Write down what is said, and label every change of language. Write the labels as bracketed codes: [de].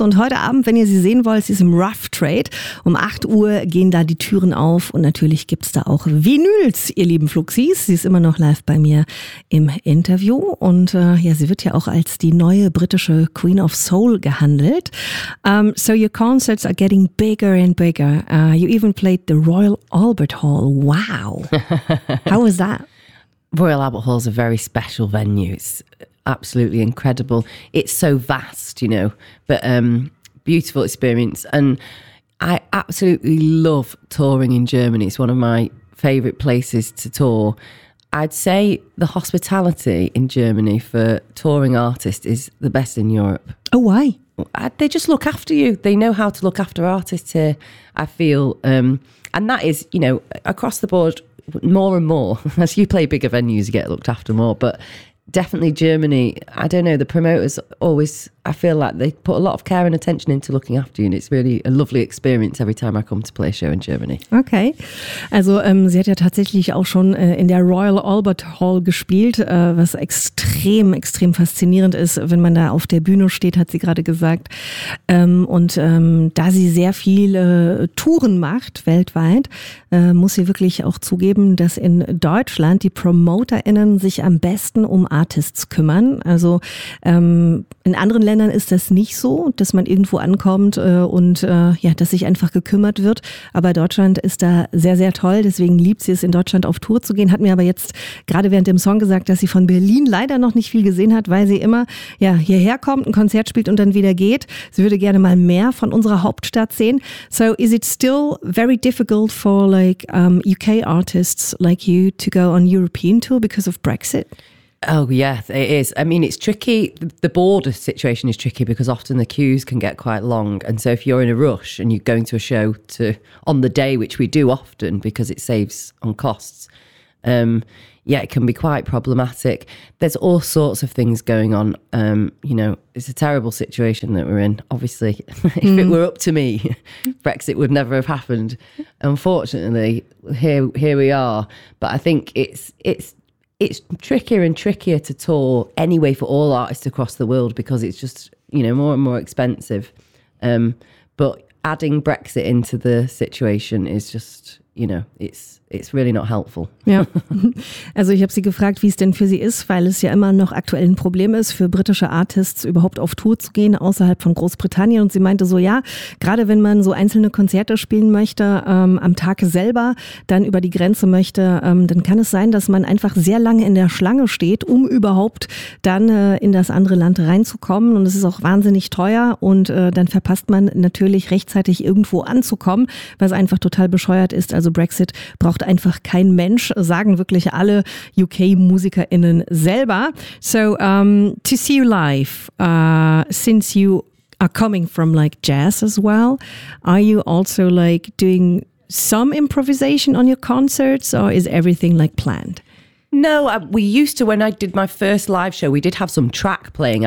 [de] Und heute Abend, wenn ihr sie sehen wollt, sie ist im Rough Trade. Um 8 Uhr gehen da die Türen auf und natürlich gibt es da auch Vinyls, ihr lieben Fluxis. Sie ist immer noch live bei mir im Interview. Und ja, sie wird ja auch als die neue britische Queen of Soul gehandelt. [en] So your concerts are getting bigger and bigger. You even played the Royal Albert Hall. Wow. How was that? Royal Albert Hall is a very special venue. It's absolutely incredible. It's so vast, you know, but beautiful experience. And I absolutely love touring in Germany. It's one of my favourite places to tour. I'd say the hospitality in Germany for touring artists is the best in Europe. Oh, why? They just look after you. They know how to look after artists here, I feel. And that is, you know, across the board, more and more, as you play bigger venues, you get looked after more. But definitely Germany, I don't know, the promoters always, I feel like they put a lot of care and attention into looking after you. And it's really a lovely experience every time I come to play a show in Germany. Okay. [de] Also sie hat ja tatsächlich auch schon in der Royal Albert Hall gespielt, was extrem, extrem faszinierend ist, wenn man da auf der Bühne steht, hat sie gerade gesagt. Da sie sehr viel Touren macht weltweit, muss sie wirklich auch zugeben, dass in Deutschland die PromoterInnen sich am besten um Artists kümmern. Also in anderen Ländern ist das nicht so, dass man irgendwo ankommt dass sich einfach gekümmert wird. Aber Deutschland ist da sehr, sehr toll. Deswegen liebt sie es, in Deutschland auf Tour zu gehen. Hat mir aber jetzt gerade während dem Song gesagt, dass sie von Berlin leider noch nicht viel gesehen hat, weil sie immer hierher kommt, ein Konzert spielt und dann wieder geht. Sie würde gerne mal mehr von unserer Hauptstadt sehen. [en] So is it still very difficult for like UK artists like you to go on European tour because of Brexit? Oh, yeah, it is. I mean, it's tricky. The border situation is tricky because often the queues can get quite long. And so if you're in a rush and you're going to a show on the day, which we do often because it saves on costs, it can be quite problematic. There's all sorts of things going on. It's a terrible situation that we're in. Obviously, if it were up to me, Brexit would never have happened. Unfortunately, here we are. But I think it's trickier and trickier to tour anyway for all artists across the world because it's just, you know, more and more expensive. But adding Brexit into the situation is just, you know, it's really not helpful. [de] Ja, also ich habe sie gefragt, wie es denn für sie ist, weil es ja immer noch aktuell ein Problem ist, für britische Artists überhaupt auf Tour zu gehen außerhalb von Großbritannien. Und sie meinte so, ja, gerade wenn man so einzelne Konzerte spielen möchte, am Tag selber dann über die Grenze möchte, dann kann es sein, dass man einfach sehr lange in der Schlange steht, um überhaupt dann in das andere Land reinzukommen. Und es ist auch wahnsinnig teuer und dann verpasst man natürlich rechtzeitig irgendwo anzukommen, was einfach total bescheuert ist. Also Brexit braucht einfach kein Mensch, sagen wirklich alle UK-MusikerInnen selber. [en] So, to see you live, since you are coming from like jazz as well, are you also like doing some improvisation on your concerts or is everything like planned? No, we used to, when I did my first live show, we did have some track playing.